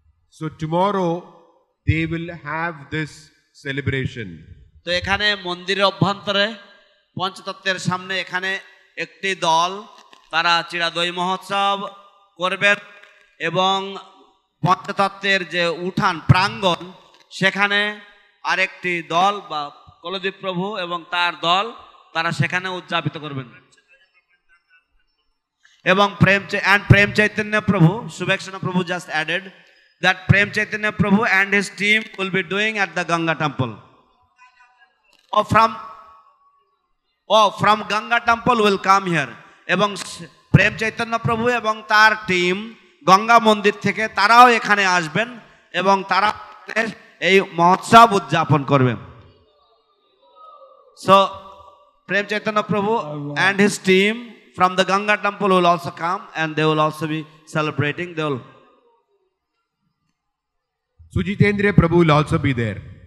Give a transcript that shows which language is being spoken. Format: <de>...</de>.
<en>So tomorrow they will have this celebration.</en> <bn>তো এখানে মন্দিরের অভ্যন্তরে পঞ্চতত্ত্বের সামনে এখানে একটি দল তারা চিড়া দই মহোৎসব করবেন, এবং পঞ্চতত্ত্বের যে উঠান প্রাঙ্গণ সেখানে আরেকটি দল বা কলদীপ প্রভু এবং তার দল তারা সেখানে উদযাপিত করবেন, এবং প্রেম চৈতন্য প্রভু</bn> <en>Subhakshana Prabhu just added, that Prem Chaitanya Prabhu and his team will be doing at the Ganga temple. From Ganga temple will come here.</en> <bn>এবং প্রেম চৈতন্য প্রভু এবং তার টিম গঙ্গা মন্দির থেকে তারাও এখানে আসবেন এবং তারা এই মহোৎসব উদযাপন করবেন।</bn> <en>So Prem Chaitanya Prabhu and his team from the Ganga temple will also come and they will also be celebrating. They will. Sujitendra Prabhu will also be there.</en>